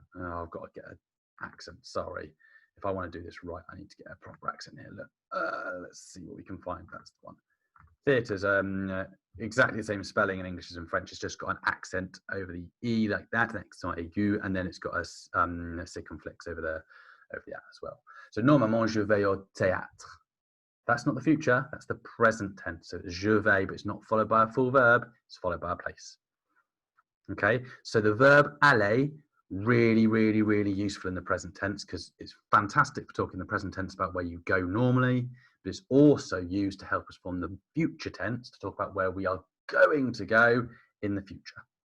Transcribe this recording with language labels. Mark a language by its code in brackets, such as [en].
[en] Oh, I've got to get an accent, sorry. If I want to do this right, I need to get a proper accent here. Look, let's see what we can find. That's the one. Theatre's exactly the same spelling in English as in French. It's just got an accent over the E like that, accent aigu, and then it's got a circumflex over the as well. [fr] So normalement, je vais au théâtre. [en] That's not the future, that's the present tense. So je vais, but it's not followed by a full verb, it's followed by a place. Okay, so the verb aller, really, really, really useful in the present tense because it's fantastic for talking in the present tense about where you go normally, but it's also used to help us form the future tense to talk about where we are going to go in the future.